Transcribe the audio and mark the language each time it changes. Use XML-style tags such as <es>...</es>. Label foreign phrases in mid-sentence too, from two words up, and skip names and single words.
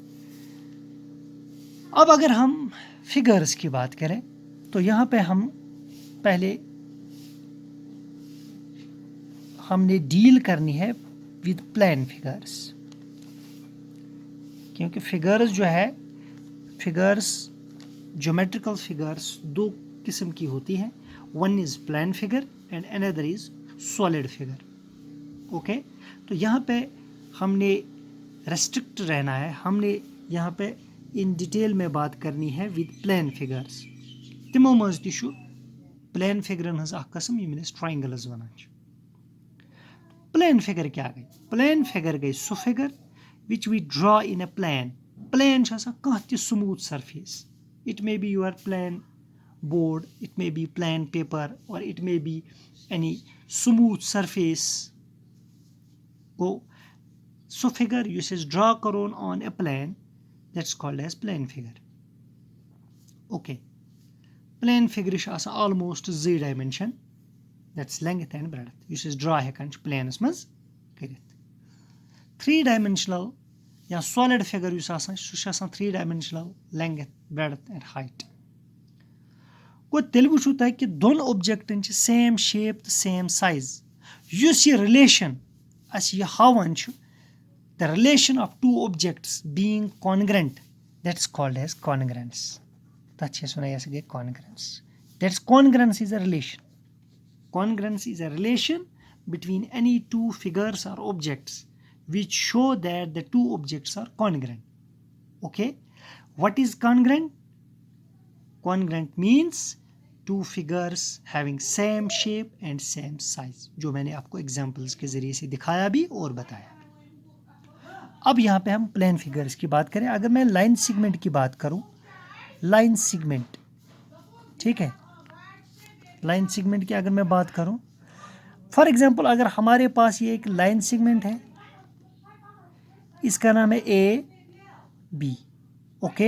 <hi>अब अगर हम फिगर्स की बात करें तो यहाँ पे हम पहले हमने डील करनी है</hi> <en>with plane figures</en> <hi>क्योंकि फिगर्स जो है फिगर्स</hi> <en>geometrical figures</en> <hi>दो किस्म की होती हैं</hi> <en>one is plane figure and another is solid figure okay.</en> <hi>तो यहाँ पे हमने रेस्ट्रिक्ट रहना है हमने यहाँ पे</hi> <en>in detail</en> <hi>में बात करनी है</hi> <en>with plane figures</en> <hi>तिमो</hi> <ks>मज तु</ks> <en>प्लेन फिगरन</en> <ks>हज कस्म यम ट्रायंगल्स वनान</ks> <en>plane figure</en> <ks>क्या गई</ks> <en>plane figure गई so figure which we draw in a plane</en> <ks>कह ति</ks> <en>smooth surface it may be your plane board it may be plane paper or it may be any smooth surface गो so figure</en> <ks>युस इज</ks> <en>ड्रॉ करोन on a plane that's called as plane figure okay. plane figure almost 2 dimension that's length and breadth</en> <ks>युस इज ड्रॉ हेकान प्लेनस मज करित</ks> <en>3 dimensional या solid figure</en> <ks>युस सह</ks> <en>3 dimensional length breadth and height</en> <ks>गो तेल वुचु तुम कि दोन ऑब्जेक्टन</ks> <en>same shape तो same size</en> <ks>युस ये रिलेशन अस ये हावन</ks> <en>the relation of 2 objects being congruent that's called as congruence</en> <ks>तथ गई</ks> <en>congruence that's congruence is a relation congruence is a relation between any 2 figures or objects which show that the 2 objects are congruent. Okay, what is congruent? Congruent means 2 figures having same shape and same size</en> <hi>जो मैंने आपको एग्जाम्पल्स के जरिए से दिखाया भी और बताया। अब यहाँ पे हम</hi> <en>plane figures</en> <hi>की बात करें अगर मैं</hi> <en>line segment</en> <hi>की बात करूँ</hi> <en>line segment</en> <hi>ठीक है</hi> <en>line segment</en> <hi>की अगर मैं बात करूं</hi> <en>for example</en> <hi>अगर हमारे पास ये एक</hi> <en>line segment</en> <hi>है इसका नाम है ए बी ओके।</hi>